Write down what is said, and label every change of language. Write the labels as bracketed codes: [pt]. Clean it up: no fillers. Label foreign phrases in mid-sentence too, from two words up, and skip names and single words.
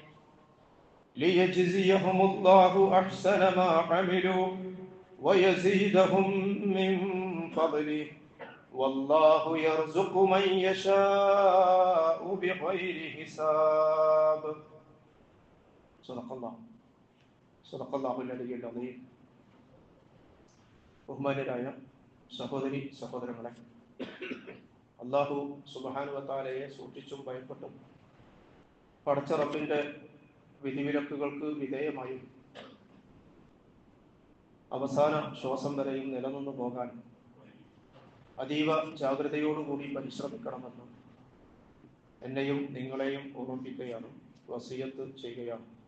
[ar] ليجزيهم الله أحسن ما عملوا ويزيدهم من فضله والله يرزق من يشاء بغير حساب. صدق الله العلي العظيم. [ml] ബഹുമാന്യരായ സഹോദരി സഹോദരങ്ങളെ, [ar] الله سبحانه و [ml] തആലയെ സൂക്ഷിച്ചും ഭയപ്പെട്ടും പടച്ച റബ്ബിന്റെ വിധിവിലക്കുകൾക്ക് വിധേയമായും അവസാന ശ്വാസം വരെയും നിലനിന്നു പോകാൻ അതീവ ജാഗ്രതയോടുകൂടി പരിശ്രമിക്കണമെന്ന് എന്നെയും നിങ്ങളെയും ഓർമ്മിപ്പിക്കുകയാണ്, വസിയത്ത് ചെയ്യുകയാണ്.